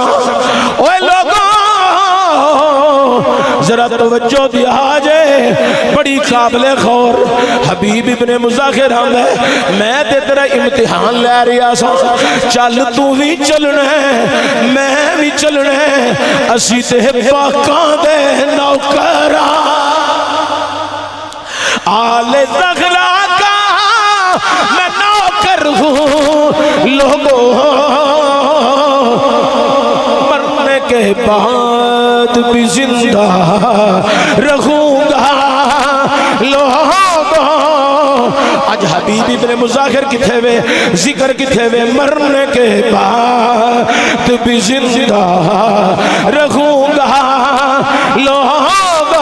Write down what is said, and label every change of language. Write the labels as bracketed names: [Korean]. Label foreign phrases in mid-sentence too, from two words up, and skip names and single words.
[Punjabi] اوے لوگوں ذرا توجہ دیا جے، بڑی قابل غور حبیب ابن مظاہر آندا ہے میں تے تیرا امتحان لے رہا سا، چل تو بھی چلنا ہے میں بھی چلنا ہے، اسی تے پاکاں دے نوکراں [Urdu] آل زہرا کا میں نوکر ہوں، لوگوں مرنے کے بعد بھی زندہ رہوں گا، لوگوں آج حبیب ابن [Punjabi] مظاہر کتھے وے، ذکر کتھے وے، [Urdu] مرنے کے بعد بھی زندہ رہوں گا، لوگوں